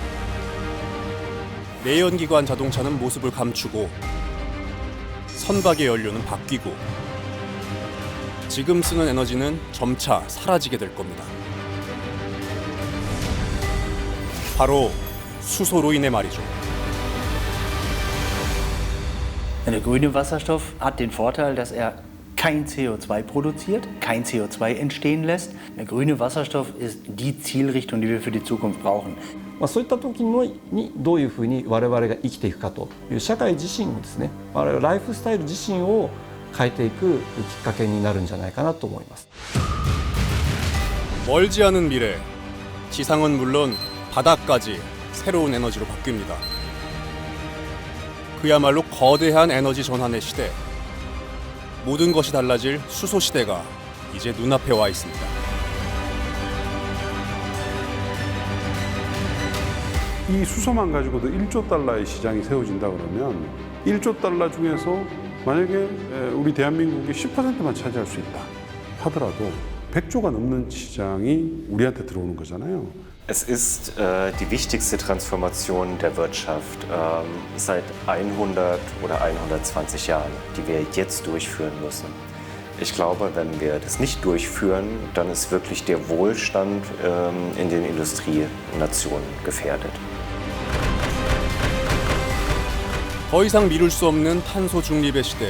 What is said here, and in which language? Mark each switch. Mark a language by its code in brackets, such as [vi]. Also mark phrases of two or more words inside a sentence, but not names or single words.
[ko] 내연기관 자동차는 모습을 감추고 선박의 연료는 바뀌고 지금 쓰는 에너지는 점차 사라지게 될 겁니다. 바로 수소로 인해 말이죠. [de] Der grüne Wasserstoff hat den Vorteil, dass er kein CO2 produziert, kein CO2 entstehen lässt. Der grüne Wasserstoff ist die Zielrichtung, die wir für die Zukunft brauchen. [ja] そういった時にどういうふうに我々が生きていくかという社会自身をですね、我々ライフスタイル自身を変えていくきっかけになるんじゃないかなと思います。 [ko] 멀지 않은 미래, 지상은 물론 바다까지 새로운 에너지로 바뀝니다. 그야말로 거대한 에너지 전환의 시대. 모든 것이 달라질 수소 시대가 이제 눈앞에 와 있습니다. 이 수소만 가지고도 1조 달러의 시장이 세워진다 그러면 1조 달러 중에서 만약에 우리 대한민국이 10%만 차지할 수 있다 하더라도 100조가 넘는 시장이 우리한테 들어오는 거잖아요. [de] Es ist die wichtigste Transformation der Wirtschaft seit 100 oder 120 Jahren, die wir jetzt durchführen müssen. Ich glaube, wenn wir das nicht durchführen, dann ist wirklich der Wohlstand in den Industrienationen gefährdet. [ko] 더 이상 미룰 수 없는 탄소 중립의 시대.